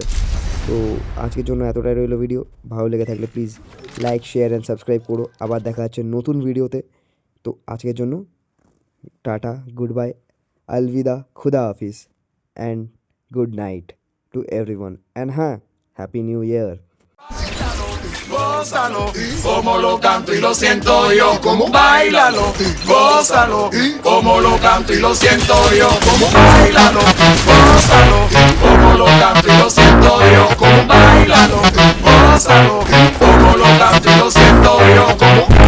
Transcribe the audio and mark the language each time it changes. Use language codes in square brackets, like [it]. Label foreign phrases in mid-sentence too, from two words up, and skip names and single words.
[bn] তো আজকের জন্য এতটাই রইলো ভিডিও। ভালো লেগে থাকলে [en] please like, share and subscribe [bn] করো। আবার দেখা হচ্ছে নতুন ভিডিওতে। তো আজকের জন্য [en] tata, good bye, [ur] الوداع، خدا حافظ [en] and good night to everyone. [bn] অ্যান্ড হ্যাঁ, [en] happy new year. [es] Gózalo, como lo canto y lo siento yo, como bailalo, gózalo, como lo canto y lo siento yo, como bailalo, gózalo, como lo canto y lo siento yo, como bailalo, gózalo, como lo canto y lo siento yo, como